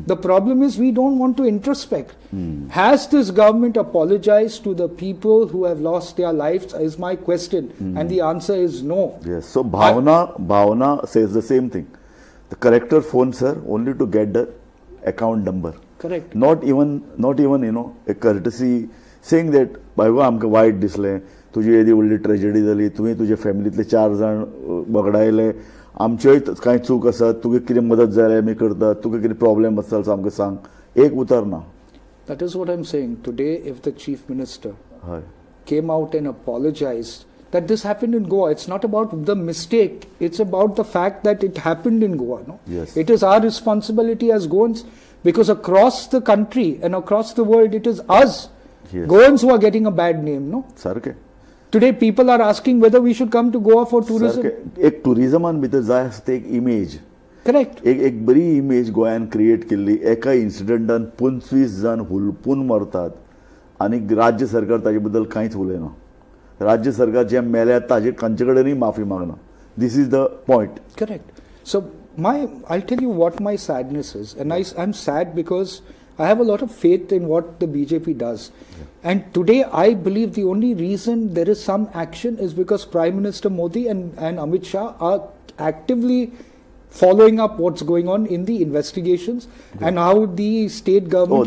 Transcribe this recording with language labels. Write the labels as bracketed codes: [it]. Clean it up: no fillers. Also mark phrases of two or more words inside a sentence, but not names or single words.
[en] The problem is we don't want to introspect. Has this government apologized to the people who have lost their lives is my question. And the answer is no. Yes. So Bhavana says the same thing. The collector phones her only to get the account number. Correct. Not even a courtesy saying that [kok] बाबा आमकां वायट दिसलें तुजी येदी व्हडली ट्रेजेडी जाली तुवें तुजे फॅमिलींतले 4 जाण वगडायले आमच्योय कांय चूक आसा तुका कितें मदत जाय आमी करता तुका कितें प्रॉब्लेम आसा जाल्यार आमकां सांग एक उतर ना. [en] That is what I'm saying. Today, if the chief minister [kok] हय [en] came out and apologized that this happened in Goa, it's not about the mistake, it's about the fact that it happened in Goa. No? Yes. It is our responsibility as Goans, because across the country and across the world, it is us, Yes. Goans, who are getting a bad name. No? [kok] सारकें [en] Today, people are asking whether we should come to Goa for tourism. [kok] सारकें एक टुरिजमान भितर जाय आसता एक इमेज [en] Correct. [kok] एक बरी इमेज गोंयान क्रिएट केल्ली एका इन्सिडंटान 25 जाण हुलपून मरतात आनी राज्य सरकार ताजे बद्दल कांयच उलयना. राज्य सरकार जे मेल्यात ताजे खंयचे कडेनय माफी मागना. [en] this is the point. Correct. So I'll tell you what my sadness is, and I'm sad because I have a lot of faith in what the BJP does. And today I believe the only reason there is some action is because Prime Minister Modi and Amit Shah are actively following up what's going on in the investigations and how the state government